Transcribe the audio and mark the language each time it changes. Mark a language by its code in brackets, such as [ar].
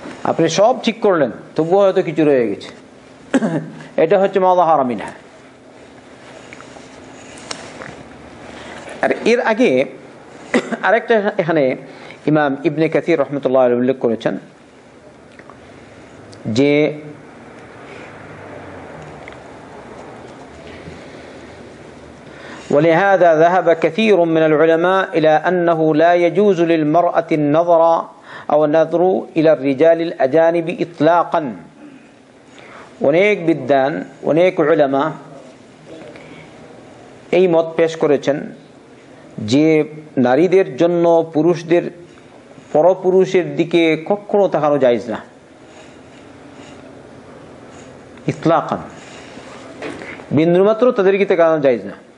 [bn] আপনি সব ঠিক করলেন তবুও হয়তো কিছু রয়ে গেছে, এটা হচ্ছে মা যাহারা মিনহা। আর এর আগে আরেকটা এখানে ইমাম ইবনে কাসির রাহমাতুল্লাহ আলাইহি উল্লেখ করেছেন যে [ar] ولهذا ذهب كثير من العلماء إلى أنه لا يجوز للمرأة النظر أو النظر إلى الرجال الأجانب إطلاقا। [bn] অনেক বিদ্বান, অনেক উলামা এই মত পেশ করেছেন যে নারীদের জন্য পুরুষদের পরপুরুষের দিকে কখনো তাকানো জায়েজ না, ইতলাকান, বিন্দুমাত্র তাদের দিকে তাকানো জায়েজ না।